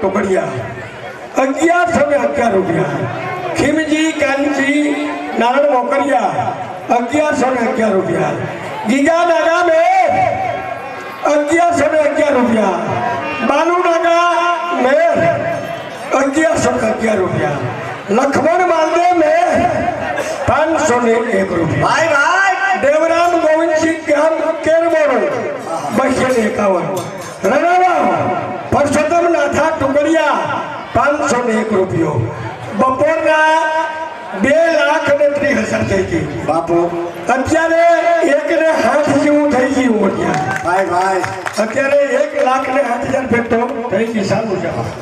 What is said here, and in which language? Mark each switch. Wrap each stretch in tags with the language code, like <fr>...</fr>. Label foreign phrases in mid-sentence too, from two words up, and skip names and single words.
<gu>ખોડિયા 1111 રૂપિયા ખીમજી કાનજી નારાયણ મોકરિયા 1111 રૂપિયા ગીગા નાગા મે 1111 રૂપિયા બાલુ નાગા મે 1111 રૂપિયા લખમણ માલદેવ મે 501 રૂપિયા ભાઈ ભાઈ देवराम गोविंद सिंह ग्राम केरमोरो 251 रणाराम परसोत्तम नाथा टुकड़िया 501 रुपयो बपोरना 2,30,000 થઈ ગઈ બાપુ અત્યારે 1,08,000 જેવું થઈ ગયું અત્યારે ભાઈ ભાઈ અત્યારે 1,08,000 ભેટો થઈ ગઈ સારું છે</gu>